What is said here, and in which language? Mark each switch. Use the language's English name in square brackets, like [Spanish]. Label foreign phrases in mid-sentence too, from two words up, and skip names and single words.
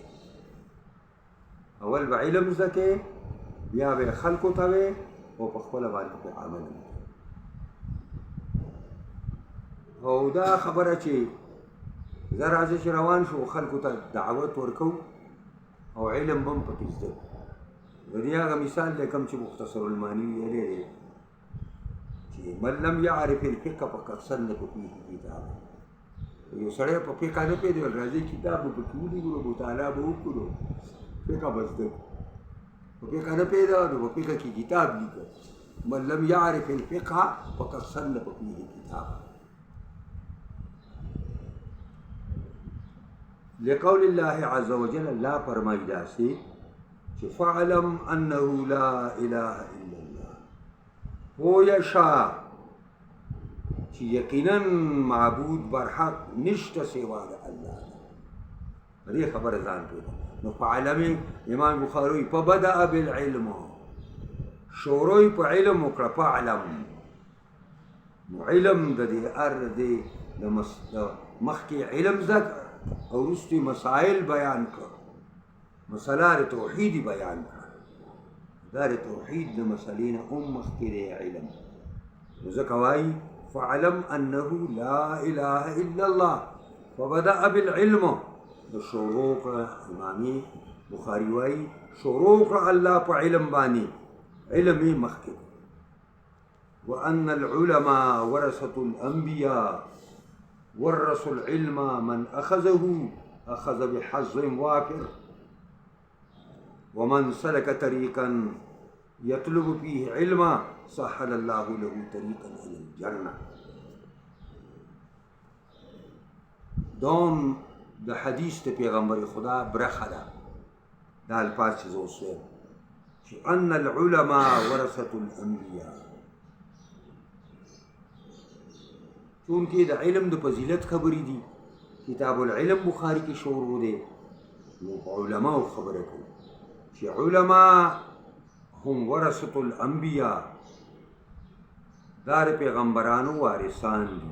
[Pashto] اول به علم زده کې بیا به خلکو ته وې او په خپله باندې په عمل او دا خبره چې زه راځه چې روان شو خلکو ته دعوت ورکو او علم به هم پکې زده کړو. د دې هغه مثال دی کوم چې مختصر المانی ویلی دی چې [Arabic] من لم یعرف الفقه فقد صنف فیه کتابا. [Pashto] یو سړی په فقه نه پوهېدی راځي کتاب به پکې ولیکلو مطالعه به وکړو فقه به زده کړو. په فقه نه پوهېده نو په فقه کې کتاب لیکه [Arabic] من لم یعرف الفقه فقد صنف فیه کتابا. لقول الله عز وجل [Pashto] الله فرمائی داسې چې [Arabic] فاعلم انه لا اله الا الله [Pashto] پوه شه چې یقینا معبود برحق نشته سوا د الله. دې خبره ځان پوهه. نو فاعلم امام بخاری [Arabic] فبدأ بالعلم [Pashto] شروع په علم وکړه. فاعلم نو علم د دې دې د مخکې علم زده او وروستې مسائل بیان کړه. مسله د توحید بیان کړه. دا د توحید د مسلې نه هم مخکې دی علم. نو ځکه وایي [Arabic] فاعلم انه لا اله الا الله فبدأ بالعلم. [Pashto] د شروع کړه امامي بخاري وایي شروع کړه الله په علم باندې علم یې مخکې. [Arabic] وان العلماء ورثة الانبیاء ورثوا العلم من أخذه أخذ بحظ وافر ومن سلك طريقا يطلب فيه علما سهل الله له طريقا إلى الجنة. [Pashto] دوم د حدیث ته پیغمبر خدا برخه ده دا الفاظ چې زه اوس وایم چې [Arabic] ان العلماء ورثة الانبیاء. [Pashto] چونکې د علم د فضیلت خبرې دي کتاب العلم بخاری کې شروع دی نو په علماو خبره کوي چې علما هم [Arabic] ورثة الانبیاء [Pashto] دا د پیغمبرانو وارثان دي.